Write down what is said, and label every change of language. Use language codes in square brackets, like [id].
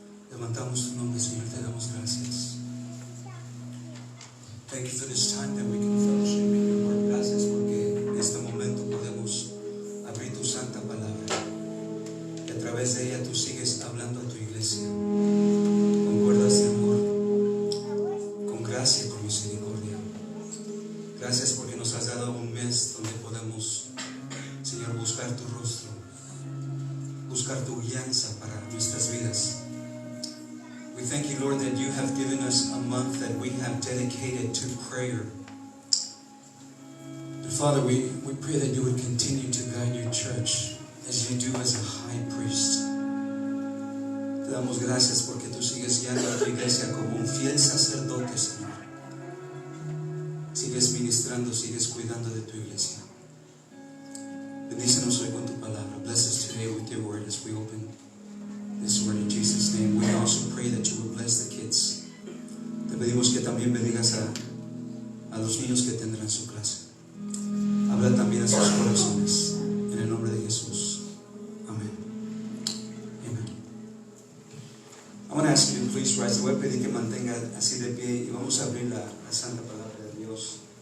[es] Levantamos tu nombre, Señor, te damos gracias. [en] Thank you for this time that we can fellowship in your word. [es] Gracias porque en este momento podemos abrir tu santa palabra. Y a través de ella tú sigues hablando a tu iglesia. Con cuerdas de amor, con gracia y con misericordia. Gracias porque nos has dado un mes donde podemos, Señor, buscar tu rostro. Buscar tu guianza para nuestras vidas. [en] We thank you, Lord, that you have given us a month that we have dedicated to prayer. And Father, we pray that you would continue to guide your church as you do as a high priest. [es] Te damos gracias porque tú sigues guiando a tu iglesia como un fiel sacerdote, Señor. Sigues ministrando, sigues cuidando de tu iglesia. Bendícenos hoy con tu palabra. [en] Bless us today with your word as we open this word in Jesus' name. We also pray that you will bless the kids. [es] Te pedimos que también bendigas a los niños que tendrán su clase. Habla también a sus corazones. En el nombre de Jesús. Amén. Amen. [en] I want to ask you, please rise. [es] Te voy a pedir que mantenga así de pie y vamos a abrir la santa palabra de Dios.